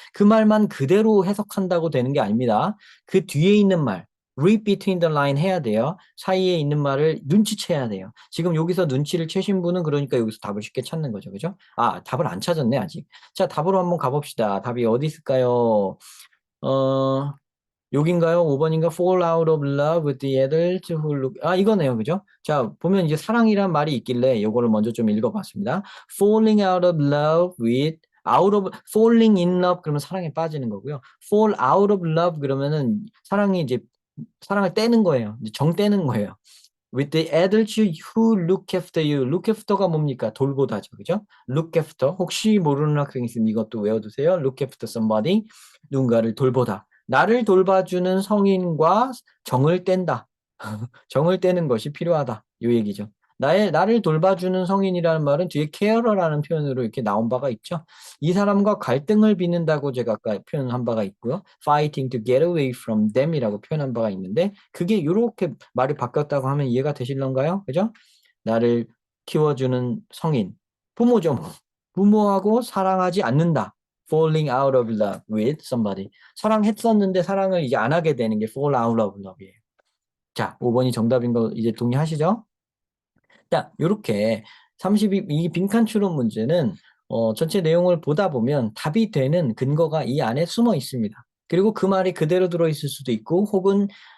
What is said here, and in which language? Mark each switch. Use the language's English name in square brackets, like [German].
[Korean] 그 말만 그대로 해석한다고 되는 게 아닙니다. 그 뒤에 있는 말, [English] read between the line [Korean] 해야 돼요. 사이에 있는 말을 눈치채야 돼요. 지금 여기서 눈치를 채신 분은 그러니까 여기서 답을 쉽게 찾는 거죠. 그죠? 답을 안 찾았네, 아직. 자, 답으로 한번 가봅시다. 답이 어디 있을까요? 어, 여긴가요? 5번인가? [English] Fall out of love with the adult who look. [Korean] 이거네요. 그죠? 자, 보면 이제 사랑이란 말이 있길래 이거를 먼저 좀 읽어봤습니다. [English] Falling out of love with falling in love [Korean] 그러면 사랑에 빠지는 거고요. [English] Fall out of love [Korean] 그러면은 사랑을 떼는 거예요. 이제 정 떼는 거예요. [English] With the adults who look after you. [Korean] look after가 뭡니까? 돌보다죠. 그죠? [English] look after. [Korean] 혹시 모르는 학생 있으면 이것도 외워두세요. [English] look after somebody. [Korean] 누군가를 돌보다. 나를 돌봐주는 성인과 정을 뗀다. 정을 떼는 것이 필요하다. 이 얘기죠. 나를 돌봐주는 성인이라는 말은 뒤에 케어러라는 표현으로 이렇게 나온 바가 있죠. 이 사람과 갈등을 빚는다고 제가 아까 표현한 바가 있고요. [English] fighting to get away from them [Korean] 이라고 표현한 바가 있는데 그게 이렇게 말이 바뀌었다고 하면 이해가 되실런가요? 그죠? 나를 키워주는 성인. 부모죠. 뭐. 부모하고 사랑하지 않는다. [English] falling out of love with somebody. [Korean] 사랑했었는데 사랑을 이제 안 하게 되는 게 [English] fall out of love [Korean] 이에요. 자, 5번이 정답인 거 이제 동의하시죠? 자, 요렇게 이 빈칸 추론 문제는 전체 내용을 보다 보면 답이 되는 근거가 이 안에 숨어 있습니다. 그리고 그 말이 그대로 들어있을 수도 있고 혹은